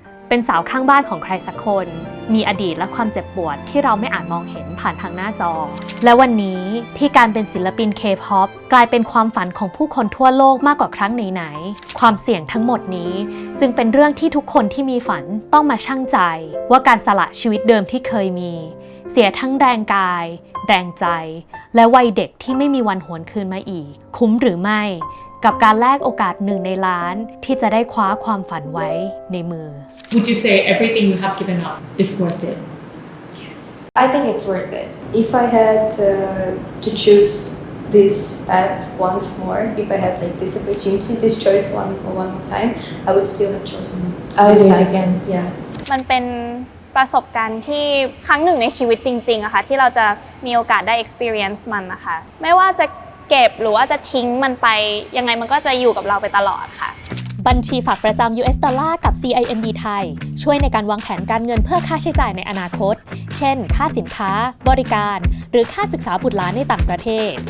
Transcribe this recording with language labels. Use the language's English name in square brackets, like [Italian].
[Thai] เป็นสาวข้างบ้านของใครสักคน มีอดีตและความเจ็บปวดที่เราไม่อาจมองเห็นผ่านทางหน้าจอ และวันนี้ที่การเป็นศิลปิน K-POP กลายเป็นความฝันของผู้คนทั่วโลกมากกว่าครั้งไหนๆ ความเสี่ยงทั้งหมดนี้จึงเป็นเรื่องที่ทุกคนที่มีฝันต้องมาชั่งใจว่าการสละชีวิตเดิมที่เคยมี เสียทั้งแรงกาย แรงใจ และวัยเด็กที่ไม่มีวันหวนคืนมาอีก คุ้มหรือไม่กับการแลกโอกาส1 ในล้านที่จะได้คว้าความฝันไว้ในมือ [English] Would you say everything you have given up is worth it? I think it's worth it. If I had to choose this path once more, if I had like this opportunity, this choice one more time, I would still have chosen I would this do it path. again. Yeah. [Thai] มันเป็นประสบการณ์ที่ครั้งหนึ่งในชีวิตจริงๆอะค่ะที่เราจะมีโอกาสได้ experience มันนะคะไม่ว่าจะเก็บหรือว่าจะทิ้งมันไปยังไงมันก็จะอยู่กับเราไปตลอดค่ะ บัญชีฝากประจำ US ดอลลาร์กับ CIMB ไทยช่วยในการวางแผนการเงินเพื่อค่าใช้จ่ายในอนาคต เช่น ค่าสินค้า บริการ หรือค่าศึกษาบุตรหลานในต่างประเทศ